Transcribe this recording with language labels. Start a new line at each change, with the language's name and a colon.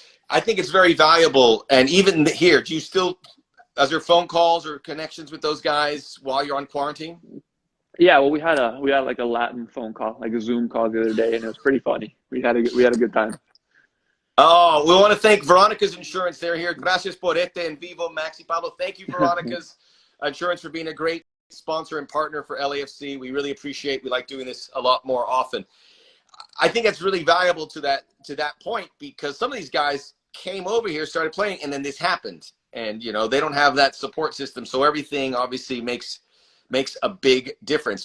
English: I think it's very valuable. And even here, do you still, as there phone calls or connections with those guys while you're on quarantine? Yeah, well, we had like a Latin phone call, like a Zoom call the other day, and it was pretty funny. We had a good time. Oh, we want to thank Veronica's Insurance. They're here.
Spanish: Gracias por este en vivo, Maxi Pablo.
English: Thank you, Veronica's Insurance, for being a great sponsor and partner for LAFC. We really appreciate. We like doing this a lot more often. I think it's really valuable to that point because some of these guys came over here, started playing, and then this happened. And they don't have that support system, so everything obviously makes a big difference.